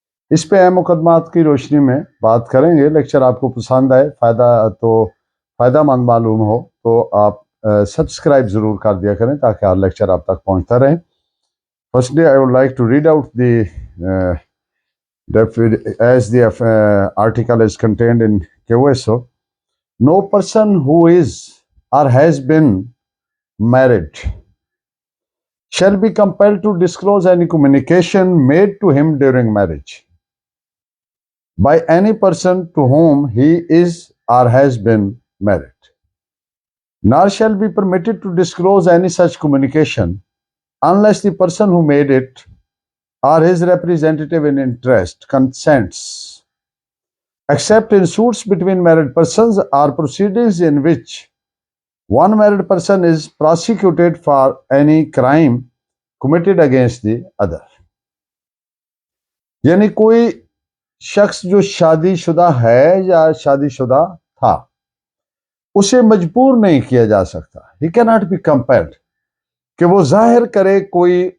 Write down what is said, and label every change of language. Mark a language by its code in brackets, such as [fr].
[ur] اس پہ اہم مقدمات کی روشنی میں بات کریں گے۔ لیکچر آپ کو پسند آئے، فائدہ مند معلوم ہو تو آپ سبسکرائب ضرور کر دیا کریں تاکہ ہر لیکچر آپ تک پہنچتا رہے۔ [en] Firstly I would like to read out the as the article is contained in QSO. No person who is or has been married shall be compelled to disclose any communication made to him during marriage by any person to whom he is or has been married, nor shall be permitted to disclose any such communication unless the person who made it or his representative in interest consents, except in suits between married persons or proceedings in which one married person is prosecuted for any crime committed against the other. [ur] یعنی کوئی شخص جو شادی شدہ ہے یا شادی شدہ تھا، اسے مجبور نہیں کیا جا سکتا، [en] he cannot be compelled [ur] کہ وہ ظاہر کرے کوئی